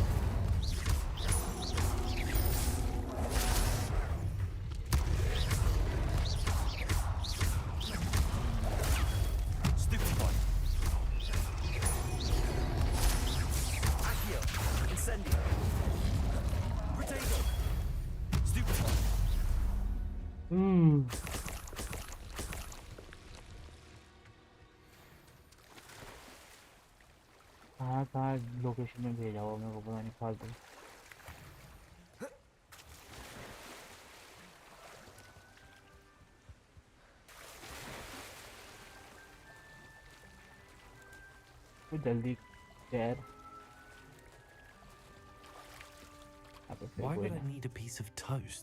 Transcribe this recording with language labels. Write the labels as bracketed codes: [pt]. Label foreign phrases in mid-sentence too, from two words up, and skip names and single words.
[en] Stupefy. Accio. Incendio. Protego. Stupefy. [hi] कहाँ लोकेशन में भेजा हुआ मेरे को पता नहीं फालतू। तो जल्दी यार। [en] Why would I need a piece of toast?